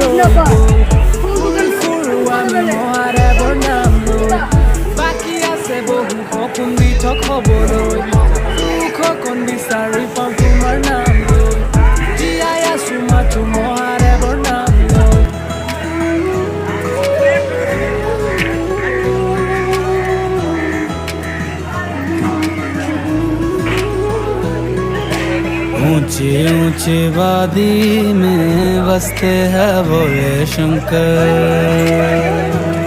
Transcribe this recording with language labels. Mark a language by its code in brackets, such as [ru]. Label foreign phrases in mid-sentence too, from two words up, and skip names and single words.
[as] আমি মহাদেৱৰ নাম লৈ বাকী আছে বহু সপোন দি থক হ'বলৈ সুখকণ বিচাৰি পাওঁ তোমাৰ নাম লৈ জীয়াই আছো মাথো মহাদেৱৰ নাম লৈ [hi] ऊंचे ऊंचे वादी में बसते हैं भोले शंकर